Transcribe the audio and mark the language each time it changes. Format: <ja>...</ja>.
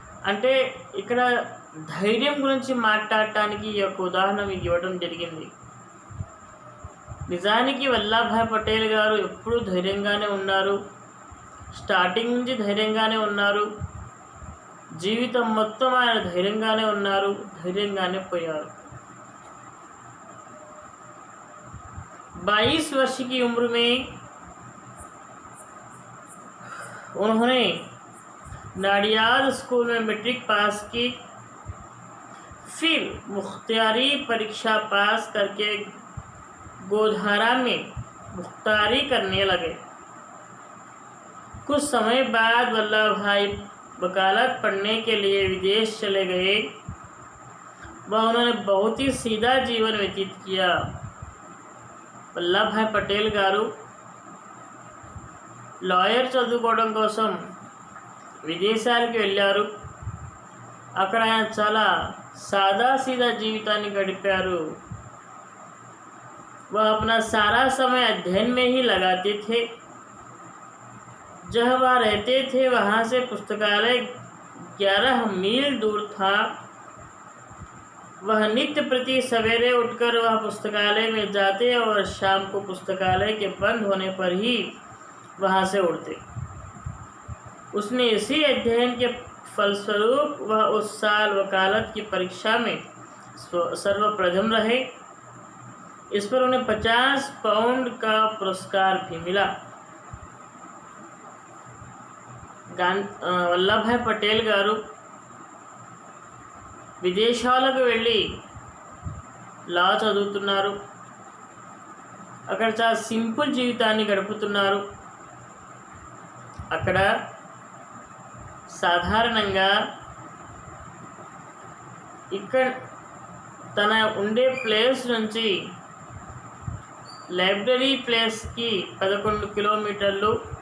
<te>అంటే ఇక్కడ ధైర్యం గురించి మాట్లాడటానికి ఈ యొక్క ఉదాహరణ మీకు ఇవ్వడం జరిగింది. నిజానికి వల్లభాయ్ పటేల్ గారు ఎప్పుడూ ధైర్యంగానే ఉన్నారు, స్టార్టింగ్ నుంచి ధైర్యంగానే ఉన్నారు, జీవితం మొత్తం ఆయన ధైర్యంగానే ఉన్నారు, ధైర్యంగానే పోయారు.</te> <hi>22 वर्ष की उम्र में उन्होंने नाडियाद स्कूल में मैट्रिक पास की, फिर मुख्तियारी परीक्षा पास करके गोधारा में मुख्तारी करने लगे। कुछ समय बाद वल्लभ भाई वकालत पढ़ने के लिए विदेश चले गए। वह उन्होंने बहुत ही सीधा जीवन व्यतीत किया।</hi> <te>वल्लभ भाई पटेल गारू లాయర్ చదువుకోవడం కోసం విదేశాలకు వెళ్ళారు. అక్కడ ఆయన చాలా సాదాసీదా జీవితాన్ని గడిపారు.</te> <hi>वह अपना सारा समय अध्ययन में ही लगाते थे. जहाँ वह रहते थे वहाँ से पुस्तकालय 11 मील दूर था. वह नित्य प्रति सवेरे उठकर वह पुस्तकालय में जाते और शाम को पुस्तकालय के बंद होने पर ही वहाँ से उड़ते. उसने इसी अध्ययन के फलस्वरूप वह उस साल वकालत की परीक्षा में सर्वप्रथम रहे. इस पर उन्हें 50 पाउंड का पुरस्कार भी मिला.</hi> <te>వల్లభాయ్ పటేల్ గారు విదేశాలకు వెళ్ళి లా చదువుతున్నారు. అక్కడ చాలా సింపుల్ జీవితాన్ని గడుపుతున్నారు. అక్కడ సాధారణంగా ఇక్కడ తన ఉండే ప్లేస్ నుంచి లైబ్రరీ ప్లేస్కి 11 కిలోమీటర్లు.</te>